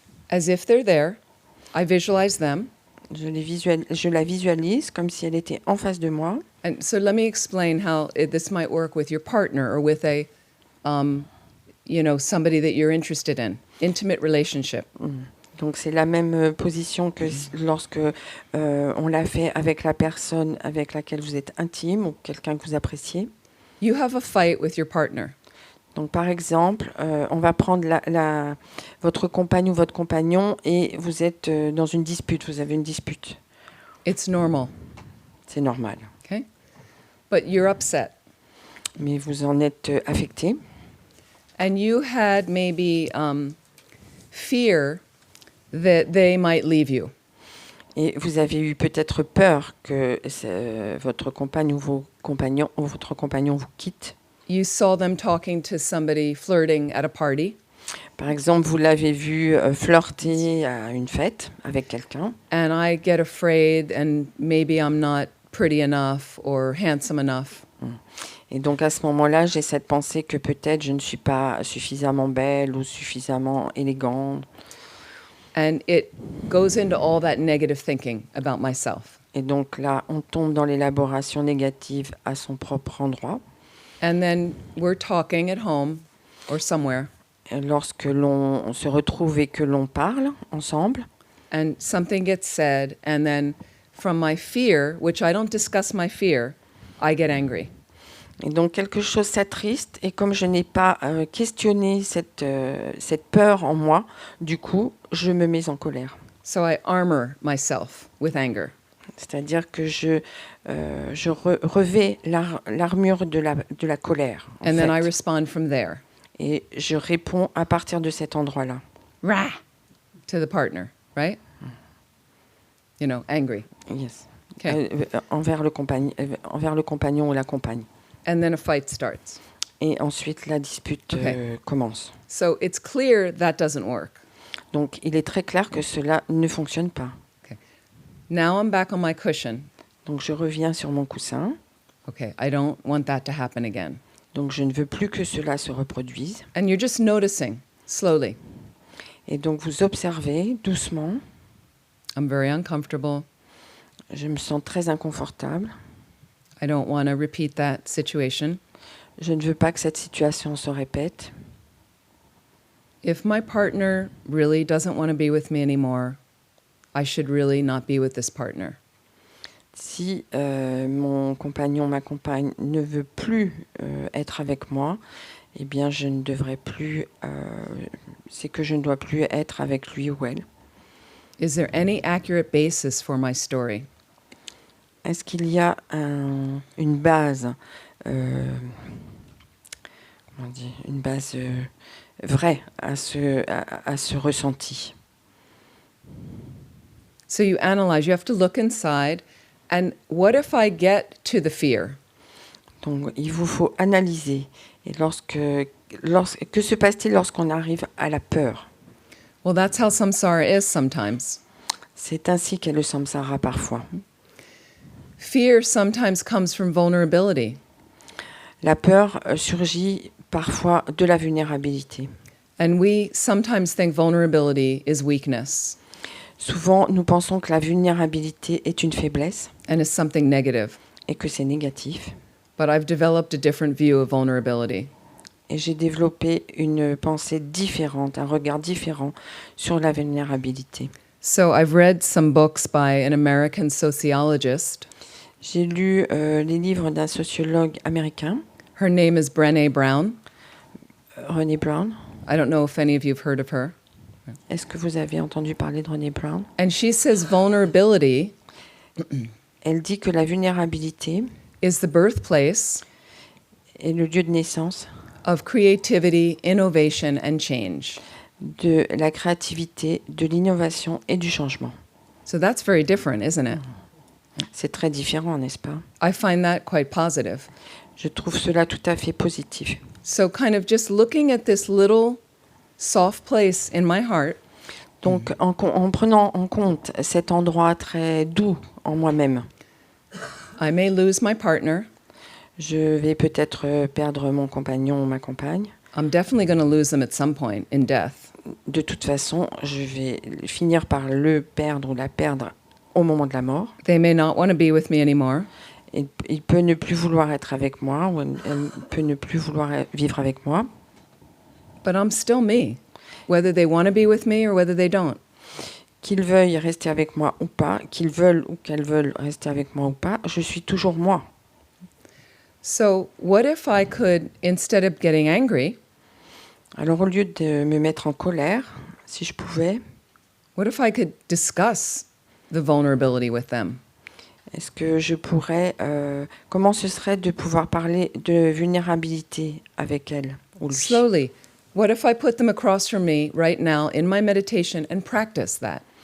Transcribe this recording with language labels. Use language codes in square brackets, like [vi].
[en] As if they're there, I visualize them. [fr] Je la visualise comme si elle était en face de moi. [en] And so let me explain how this might work with your partner or with a, somebody that you're interested in, intimate relationship. [fr] Donc c'est la même position que lorsque on l'a fait avec la personne avec laquelle vous êtes intime ou quelqu'un que vous appréciez. [en] You have a fight with your partner. [fr] Donc par exemple, on va prendre votre compagne ou votre compagnon et vous êtes dans une dispute, vous avez une dispute. [en] It's normal, [fr] C'est normal. [en] okay? But you're upset. [fr] Mais vous en êtes affecté. [en] And you had maybe fear that they might leave you. [fr] Et vous avez eu peut-être peur que votre compagne ou votre compagnon vous quitte. [en] You saw them talking to somebody flirting at a party, [fr] Par exemple, vous l'avez vu flirter à une fête avec quelqu'un. [en] and I get afraid, and maybe I'm not pretty enough or handsome enough. [fr] Et donc à ce moment-là, j'ai cette pensée que peut-être je ne suis pas suffisamment belle ou suffisamment élégante. [en] And it goes into all that negative thinking about myself. [fr] Et donc là, on tombe dans l'élaboration négative à son propre endroit. [en] And then we're talking at home or somewhere, [fr] Et lorsque l'on se retrouve et que l'on parle ensemble, [en] and something gets said, and then from my fear, which I don't discuss my fear, I get angry. [fr] et donc quelque chose s'attriste, et comme je n'ai pas questionné cette peur en moi, du coup, je me mets en colère. [en] So I armor myself with anger. [fr] C'est-à-dire que je revais l'armure de la colère. En [en] And then [fr] fait. [en] I respond from there. [fr] Et je réponds à partir de cet endroit-là. [en] Rah! To the partner, right? Angry. Yes. Okay. [fr] Envers le compagnon ou la compagne. [en] And then a fight starts. [fr] Et ensuite, la dispute commence. [en] So it's clear that doesn't work. [fr] Donc, il est très clair que cela ne fonctionne pas. [en] Okay. Now I'm back on my cushion. [fr] Donc, je reviens sur mon coussin. [en] Okay, I don't want that to happen again. [fr] Donc, je ne veux plus que cela se reproduise. [en] And you're just noticing, slowly. [fr] Et donc, vous observez doucement. [en] I'm very uncomfortable. [fr] Je me sens très inconfortable. [en] I don't want to repeat that situation. [fr] Je ne veux pas que cette situation se répète. [en] If my partner really doesn't want to be with me anymore, I should really not be with this partner. [fr] Si mon compagnon, ma compagne ne veut plus être avec moi, eh bien je ne devrais plus, c'est que je ne dois plus être avec lui ou elle. [en] Is there any accurate basis for my story? [fr] Est-ce qu'il y a une base, comment on dit, une base vraie à ce ressenti? [en] So you analyze, you have to look inside, and what if I get to the fear? [fr] Donc il vous faut analyser. Et que se passe-t-il lorsqu'on arrive à la peur? [en] Well, that's how samsara is sometimes. [fr] C'est ainsi qu'est le samsara parfois. [en] Fear sometimes comes from vulnerability. [fr] La peur surgit parfois de la vulnérabilité. [en] And we sometimes think vulnerability is weakness [fr] Souvent, nous pensons que la vulnérabilité est une faiblesse [en] and is something negative. [fr] et que c'est négatif. [en] But I've developed a different view of vulnerability. [fr] Et j'ai développé une pensée différente, un regard différent sur la vulnérabilité. [en] So I've read some books by an American sociologist. [fr] J'ai lu les livres d'un sociologue américain, [en] Her name is Brené Brown. [fr] Brené Brown. [en] I don't know if any of you have heard of her. [fr] Est-ce que vous avez entendu parler de Brené Brown? [en] And she says vulnerability [fr] Elle dit que la vulnérabilité [en] is the birthplace [fr] est le lieu de naissance [en] of creativity, innovation, and change. [fr] de la créativité, de l'innovation et du changement. [en] So that's very different, isn't it? [fr] C'est très différent, n'est-ce pas? [en] I find that quite positive. [fr] Je trouve cela tout à fait positif. [en] So kind of just looking at this little soft place in my heart, [fr] Donc, en prenant en compte cet endroit très doux en moi-même, [en] I may lose my partner. [fr] je vais peut-être perdre mon compagnon ou ma compagne. [en] I'm definitely going to lose them at some point in death. [fr] De toute façon, je vais finir par le perdre ou la perdre au moment de la mort. [en] They may not want to be with me anymore. [fr] Il peut ne plus vouloir être avec moi ou elle peut ne plus vouloir vivre avec moi. [en] But I'm still me, whether they want to be with me or whether they don't. [fr] Qu'ils veuillent rester avec moi ou pas, qu'ils veulent ou qu'elles veulent rester avec moi ou pas, je suis toujours moi. [en] So what if I could, instead of getting angry, [fr] Alors au lieu de me mettre en colère, si je pouvais, [en] what if I could discuss the vulnerability with them? [fr] est-ce que je pourrais... comment ce serait de pouvoir parler de vulnérabilité avec elle ou lui? [en] Slowly. What if I put them across from me right now in my meditation and practice that?